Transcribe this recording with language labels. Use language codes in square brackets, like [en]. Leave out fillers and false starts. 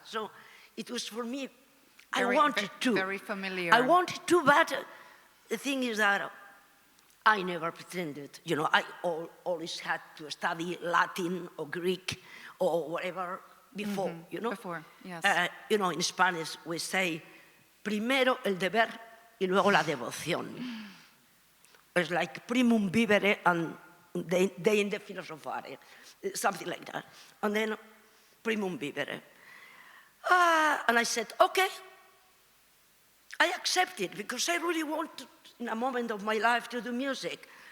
[en] So it was for me, I wanted to. Very familiar. I wanted to, but the thing is that I never pretended. You know, I always had to study Latin or Greek or whatever before, you know? Before, yes. You know, in Spanish we say, [es] primero el deber y luego la devoción. [en] It's like [la] primum vivere [en] and [la] deinde philosophare, [en] something like that. And then [la] primum vivere. [en] And I said, okay, I accept it because I really want, in a moment of my life, to do music.